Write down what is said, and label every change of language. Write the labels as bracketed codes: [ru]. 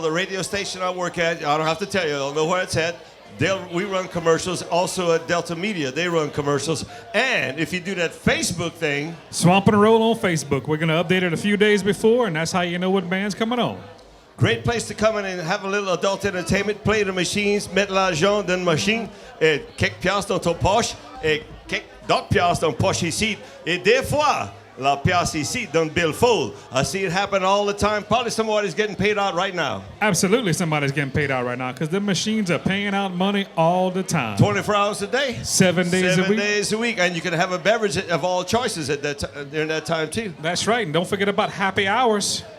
[en] The radio station I work at, I don't have to tell you, I'll know where it's at. We run commercials. Also at Delta Media, they run commercials. And if you do that Facebook thing, Swamp and Roll on Facebook. We're going to update it a few days before, and that's how you know what band's coming on. great place to come in and have a little adult entertainment. Play the machines, [fr] mettre l'argent dans une machine, et quelques piastres dans ton poche, et quelques d'autres piastres dans poche ici. Et des fois, la pièce ici dans billfold. [en] I see it happen all the time. Probably somebody's getting paid out right now. Absolutely somebody's getting paid out right now because the machines are paying out money all the time. 24 hours a day. 7 days a week. 7 days a week. And you can have a beverage of all choices at during that time, too. That's right. And don't forget about happy hours.